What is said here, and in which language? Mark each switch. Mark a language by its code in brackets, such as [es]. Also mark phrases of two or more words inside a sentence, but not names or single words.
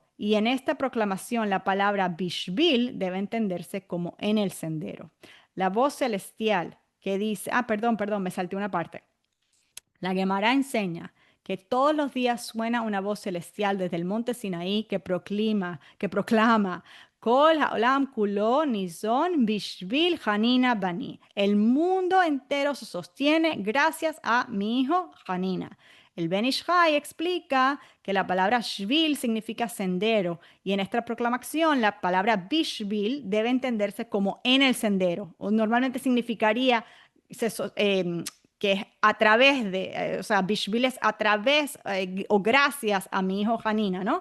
[es] Y en esta proclamación la palabra bishvil debe entenderse como en el sendero. La voz celestial que dice, perdón, me salté una parte. La Gemara enseña que todos los días suena una voz celestial desde el monte Sinaí que proclama, [he] כל העולם כולו ניזון בשביל חנינא בני. [es] El mundo entero se sostiene gracias a mi hijo Hanina. El Ben Ish Chai explica que la palabra shvil significa sendero y en esta proclamación la palabra bishvil debe entenderse como en el sendero o normalmente significaría se so- que es a través o sea, Bishvil es a través o gracias a mi hijo Hanina, ¿no?